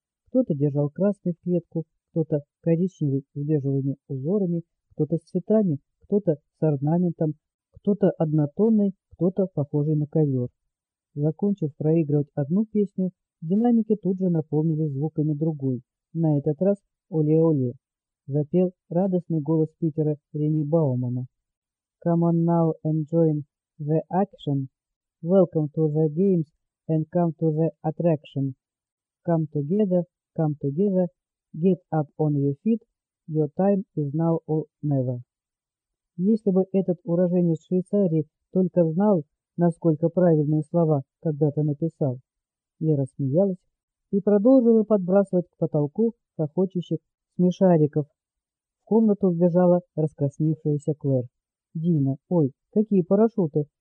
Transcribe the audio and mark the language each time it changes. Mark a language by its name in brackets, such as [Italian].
[Russian] Кто-то держал красный в клетку, кто-то коричневый с бежевыми узорами, кто-то с цветами, кто-то с орнаментом, кто-то однотонный, кто-то похожий на ковер. Закончив проигрывать одну песню, динамики тут же наполнились звуками другой. На этот раз «Оле-оле» запел радостный голос Питера Ренни Баумана. [English] «Come on now and join the action. Welcome to the games and come to the attraction. Come together, get up on your feet. Your time is now or never». [Russian] Если бы этот уроженец Швейцарии только знал, насколько правильные слова когда-то написал. Я рассмеялась и продолжила подбрасывать к потолку хохочущих смешариков. В комнату вбежала раскрасневшаяся Клэр. «Дина, ой, какие парашюты!